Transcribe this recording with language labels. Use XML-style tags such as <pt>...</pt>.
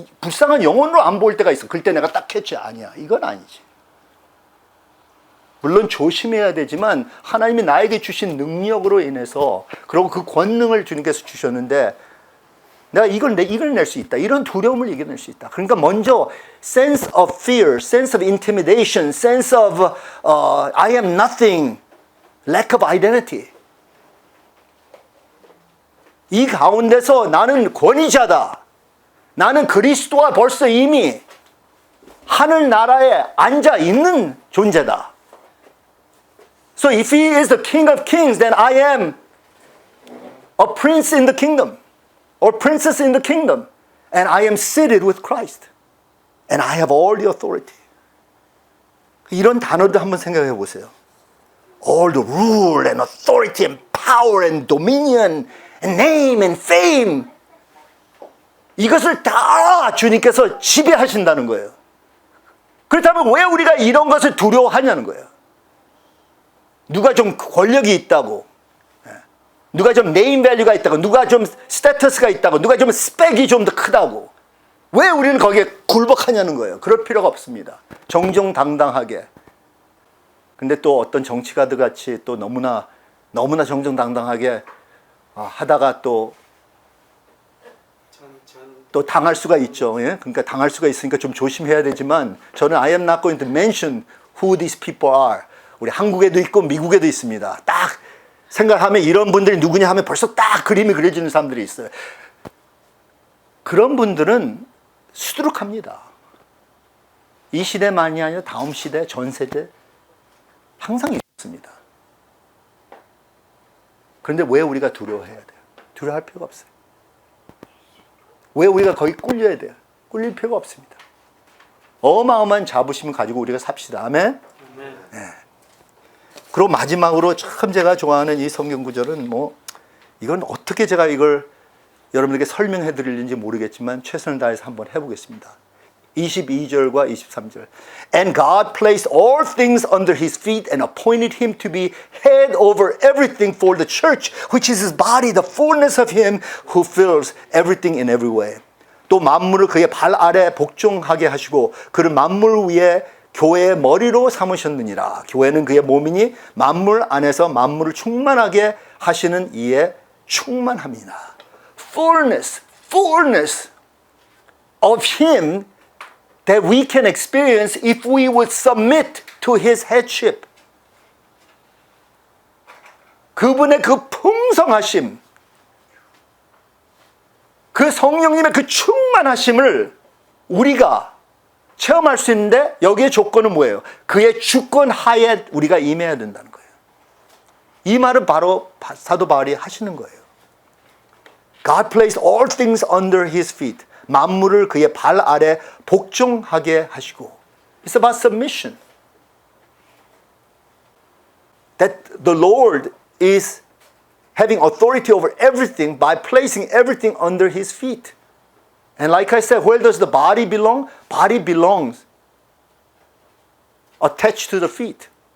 <ko>불쌍한 영혼으로 안 보일 때가 있어. 그때 내가 딱 캐치, 아니야, 이건 아니지. 물론 조심해야 되지만 하나님이 나에게 주신 능력으로 인해서, 그리고 그 권능을 주님께서 주셨는데 내가 이걸 낼 수 있다. 이런 두려움을 이겨낼 수 있다. 그러니까 먼저</ko> <en>sense of fear, sense of intimidation, sense of I am nothing, lack of identity.</en> <ko>이 가운데서 나는 권위자다. 나는 그리스도와 벌써 이미 하늘나라에 앉아 있는 존재다.</ko> <en>So if he is the King of Kings, then I am a prince in the kingdom, or princess in the kingdom, and I am seated with Christ, and I have all the authority.</en> <ko>이런 단어들 한번 생각해 보세요.</ko> <en>All the rule and authority and power and dominion and name and fame,</en> <ko>이것을 다 주님께서 지배하신다는 거예요. 그렇다면 왜 우리가 이런 것을 두려워하냐는 거예요. 누가 좀 권력이 있다고, 누가 좀 네임 밸류가 있다고, 누가 좀 스테터스가 있다고, 누가 좀 스펙이 좀 더 크다고, 왜 우리는 거기에 굴복하냐는 거예요. 그럴 필요가 없습니다. 정정당당하게. 근데 또 어떤 정치가들 같이 또 너무나 정정당당하게 하다가 또 당할 수가 있죠. 예? 그러니까 당할 수가 있으니까 좀 조심해야 되지만, 저는</ko> <en>I am not going to mention who these people are.</en> <ko>우리 한국에도 있고 미국에도 있습니다. 딱 생각하면 이런 분들이 누구냐 하면 벌써 딱 그림이 그려지는 사람들이 있어요. 그런 분들은 수두룩합니다. 이 시대만이 아니라 다음 시대, 전 세대 항상 있습니다. 그런데 왜 우리가 두려워해야 돼요? 두려워할 필요가 없어요. 왜 우리가 거기 꿀려야 돼요? 꿀릴 필요가 없습니다. 어마어마한 자부심을 가지고 우리가 삽시다. 아멘? 네. 그리고 마지막으로 참 제가 좋아하는 이 성경 구절은 이건 어떻게 제가 이걸 여러분에게 설명해 드릴지 모르겠지만 최선을 다해서 한번 해보겠습니다. 22절과 23절.</ko> <en>And God placed all things under his feet and appointed him to be head over everything for the church, which is his body, the fullness of him who fills everything in every way.</en> <ko>또 만물을 그의 발 아래 복종하게 하시고 그를 만물 위에 교회의 머리로 삼으셨느니라. 교회는 그의 몸이니 만물 안에서 만물을 충만하게 하시는 이의 충만함이나.</ko> <en>Fullness of him that we can experience if we would submit to his headship.</en> <ko>그분의 그 풍성하심, 그 성령님의 그 충만하심을 우리가 체험할 수 있는데, 여기에 조건은 뭐예요? 그의 주권 하에 우리가 임해야 된다는 거예요. 이 말은 바로 사도 바울이 하시는 거예요.</ko> <en>God placed all things under his feet.</en> <ko>만물을 그의 발 아래 복종하게 하시고.</ko> <en>It's about submission. That the Lord is having authority over everything by placing everything under his feet. And like I said, where does the body belong? Body belongs attached to the feet.</en>